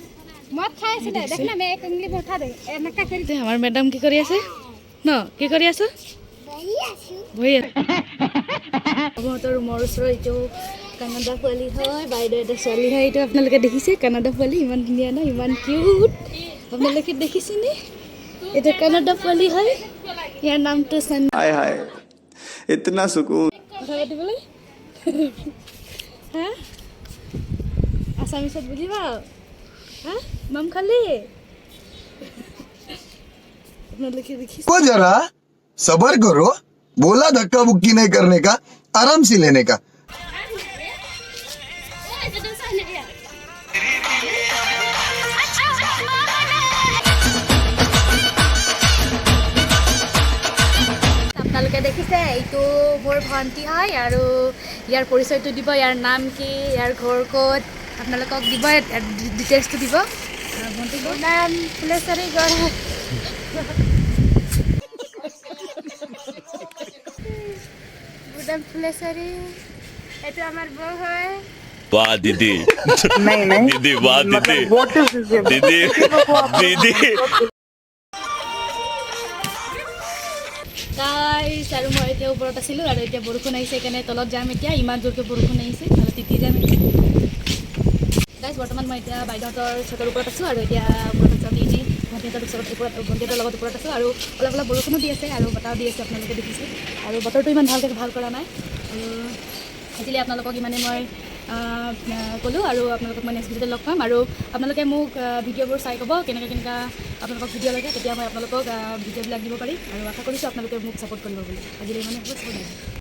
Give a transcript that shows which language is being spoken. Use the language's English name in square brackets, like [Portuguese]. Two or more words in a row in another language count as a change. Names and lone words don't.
[Assamese] আমাৰ মেডাম কি কৰি আছে ন কি কৰি আছো বহি আছে বহুতৰ ৰুমৰ ওচৰত এইটো কানাডা পোৱালি হয় বাইদেউ এটা ছোৱালী হয় এইটো আপোনালোকে দেখিছে কানাডা পোৱালি ইমান ধুনীয়া ন ইমান কিউট আপোনালোকে দেখিছেনে এইটো কানাডা পোৱালি হয় ইয়াৰ নামটো সন [Hindi] हाय हाय इतना सुकून [Assamese] কথা পাতিবলৈ হা আসামিছত বুজিবা হা মাম খালি আপোনালোকে দেখিছে [Hindi] को जरा सबर करो बोला धक्का बुक्की नहीं करने का आराम से लेने का [Assamese] আপোনালোকে দেখিছে এইটো মোৰ ভণ্টি হয় আৰু ইয়াৰ পৰিচয়টো দিব ইয়াৰ নাম কি ইয়াৰ ঘৰ ক'ত আপোনালোকক দিব ডিটেইলছটো দিব ভণ্টিৰ নাম ফুলেশ্বৰী গড় ফুলেশ্বৰী এইটো আমাৰ বৌ হয় [Hindi] वाह दीदी नहीं दीदी वाह दीदी दीदी दीदी [Assamese] গাইছ আৰু মই এতিয়া ওপৰত আছিলোঁ আৰু এতিয়া বৰষুণ আহিছে সেইকাৰণে তলত যাম এতিয়া ইমান জোৰকৈ বৰষুণ আহিছে আৰু তিতি যাম এতিয়া গাইছ বৰ্তমান মই এতিয়া বাইদেউহঁতৰ চটৰ ওপৰত আছোঁ আৰু এতিয়া ওপৰত আছোঁ এনেই ভণ্টিহঁতৰ ভণ্টিহঁতৰ লগত ওপৰত আছোঁ আৰু অলপ অলপ বৰষুণো দি আছে আৰু বতাহো দি আছে আপোনালোকে দেখিছে আৰু বতৰটো ইমান ভালকৈ ভাল কৰা নাই আজিলৈ আপোনালোকক ইমানে মই ক'লোঁ আৰু আপোনালোকক মই নেক্সট ভিডিঅ'তে লগ পাম আৰু আপোনালোকে মোক ভিডিঅ'বোৰ চাই ক'ব কেনেকৈ আপোনালোকক ভিডিঅ' লাগে তেতিয়া মই আপোনালোকক ভিডিঅ'বিলাক দিব পাৰিম আৰু আশা কৰিছোঁ আপোনালোকে মোক ছাপোৰ্ট কৰিব বুলি আজিলৈ ইমানে হ'ব